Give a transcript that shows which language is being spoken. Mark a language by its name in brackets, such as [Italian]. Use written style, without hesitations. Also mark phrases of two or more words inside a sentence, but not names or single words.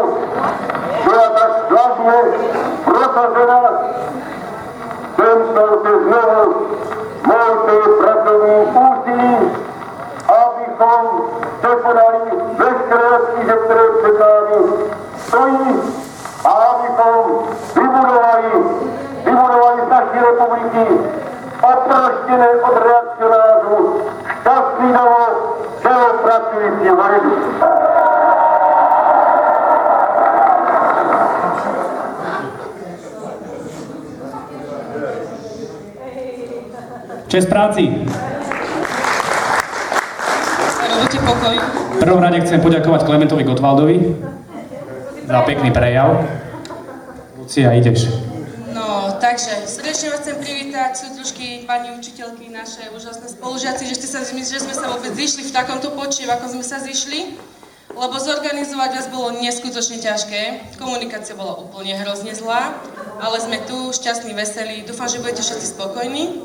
[Czech] byla tak slavně prosazena, jsem se znovu molte pracovní úsilí, abychom překonali veškeré obtíže, které před námi stojí, a abychom vybudovali z naší republiky oproštěné od reakcionářů šťastný domov celopracujícího lidu. Čest práci! [Slovak] Robíte pokoj. V prvom rade chcem poďakovať Klementovi Gottwaldovi za pekný prejav. Lucia, ideš. No, takže srdečne vás chcem privítať, súdružky, pani učiteľky, naše úžasné spolužiaci, že sme sa vôbec zišli v takomto počte, ako sme sa zišli, lebo zorganizovať vás bolo neskutočne ťažké, komunikácia bola úplne hrozne zlá, ale sme tu, šťastní, veselí, dúfam, že budete všetci spokojní.